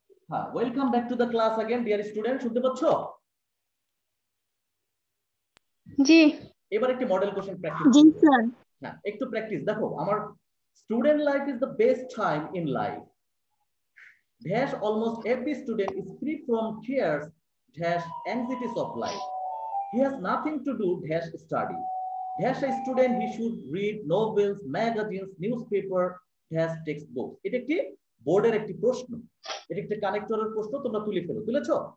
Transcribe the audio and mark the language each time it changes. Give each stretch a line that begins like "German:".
Bangla: হ্যাঁ, welcome back to the class again dear student, শুনতে পাচ্ছ? জি। এবার একটি মডেল কোশ্চেন প্র্যাকটিস। জি স্যার। হ্যাঁ, একটু প্র্যাকটিস। দেখো, আমার
English: Student life is the best time in life. Dash almost every student is free from fears, dash anxieties of life. He has nothing to do, dash study. Dash a student, he should read novels, magazines, newspaper, dash textbooks.
Bangla: এটা একটি বোর্ডের একটি প্রশ্ন, এটা একটি কানেক্টরের প্রশ্ন, তোমরা তুলে ফেলো। তুলেছো?